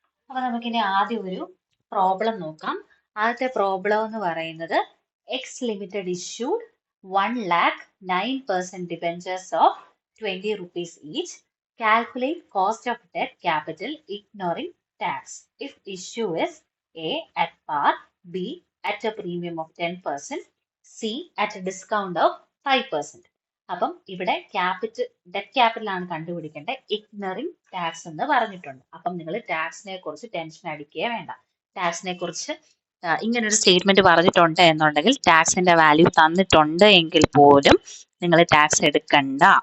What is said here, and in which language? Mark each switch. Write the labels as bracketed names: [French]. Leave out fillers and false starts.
[Malayalam] അപ്പൊ നമുക്കിനി ആദ്യം ഒരു പ്രോബ്ലം നോക്കാം. ആദ്യത്തെ പ്രോബ്ലം എന്ന് പറയുന്നത് X limited issued [English] 1 lakh 9% debentures of 20 rupees each. Calculate cost of debt capital ignoring tax if issue is A at par, B at a premium of 10%, C at a discount of 5%. [Malayalam] അപ്പം ഇവിടെ debt capital ആണ് കണ്ടുപിടിക്കേണ്ടത്. ഇഗ്നറിങ് tax എന്ന് പറഞ്ഞിട്ടുണ്ട്. അപ്പം നിങ്ങൾ ടാക്സിനെ കുറിച്ച് tension അടിക്കുകയേ വേണ്ട. ടാക്സിനെ കുറിച്ച് ഇങ്ങനെ ഒരു സ്റ്റേറ്റ്മെന്റ് പറഞ്ഞിട്ടുണ്ട് എന്നുണ്ടെങ്കിൽ ടാക്സിന്റെ വാല്യൂ തന്നിട്ടുണ്ട് എങ്കിൽ പോലും നിങ്ങൾ ടാക്സ് എടുക്കണ്ട.